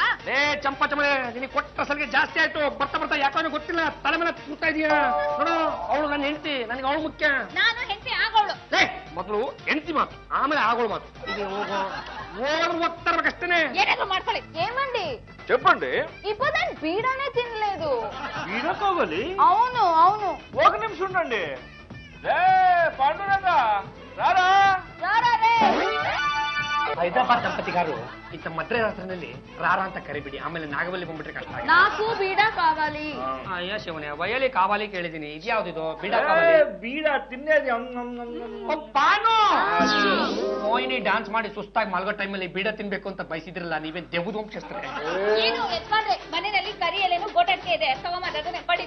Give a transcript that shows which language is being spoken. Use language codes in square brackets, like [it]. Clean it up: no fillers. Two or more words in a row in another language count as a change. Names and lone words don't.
[kn] ಚಂಪಾ ಚಮಳೆ, ನಿನಗೆ ಕೊಟ್ಟ ಸಲಿಗೆ ಜಾಸ್ತಿ ಆಯ್ತು. ಬರ್ತಾ ಯಾಕೋ ಗೊತ್ತಿಲ್ಲ, ತಲೆ ಮೇಲೆ ಕೂರ್ತಾ ಇದೀಯ ನೋಡು. ಅವಳು ನನ್ನ ಹೆಂಡತಿ, ನನಗೆ ಅವಳು ಮುಖ್ಯ. ನಾನು ಹೆಂಡತಿ ಆಗೋಳು. ಮೊದಲು ಹೆಂಡತಿ ಮಾತು, ಆಮೇಲೆ ಆಗೋಳು ಮಾತು. ಇದು ಹೋಗ್ತಾ ಇರ್ಬೇಕಷ್ಟೇನೆ. ಏನಾದ್ರು ಮಾಡ್ಕೊಳ್ಳಿ. ಏಮಂಡಿ [te] చెప్పండి. ఇప్పుదని బీడానే తినలేదు. బీడకోగలి? అవును ఒక నిమిషం ఉండండి. పాండురంగ రారా. [kn] ಹೈದರಾಬಾದ್ ದಂಪತಿ గారు ಇಂಥ ಮಧ್ಯರಾತ್ರಿನಲ್ಲಿ ರಾರ ಅಂತ ಕರಿಬಿಡಿ, ಆಮೇಲೆ ನಾಗವಲ್ಲಿ ಬಂದ್ಬಿಟ್ರೆ ಕಷ್ಟ. [te] నాకు బీడా కావాలి. [kn] ಅಯ್ಯ ಶಿವನೇ, [te] వయలి కావాలి [kn] ಕೇಳಿದೀನಿ. ಇದು ಯಾವ್ದಿದು? [te] బీడ కావాలి? బీడ తిన్నేది. [kn] ಮೋಹಿನಿ ಡ್ಯಾನ್ಸ್ ಮಾಡಿ ಸುಸ್ತಾಗಿ ಮಲ್ಗೋ ಟೈಮಲ್ಲಿ ಬೀಡ ತಿನ್ಬೇಕು ಅಂತ ಬಯಸಿದ್ರಲ್ಲ, ನೀವೇನ್ ದೆವ್ವದ ವಂಶಸ್ತ್ರೆ? ಏನು ಯಜಮಾನ್ರೆ, ಮನೆಯಲ್ಲಿ ಕರಿ ಎಲೆನು ಗೋಟಕ್ಕೆ ಇದೆ, ತಗೊಂಬಂದ್ರೆ ಪಡಿರಿ.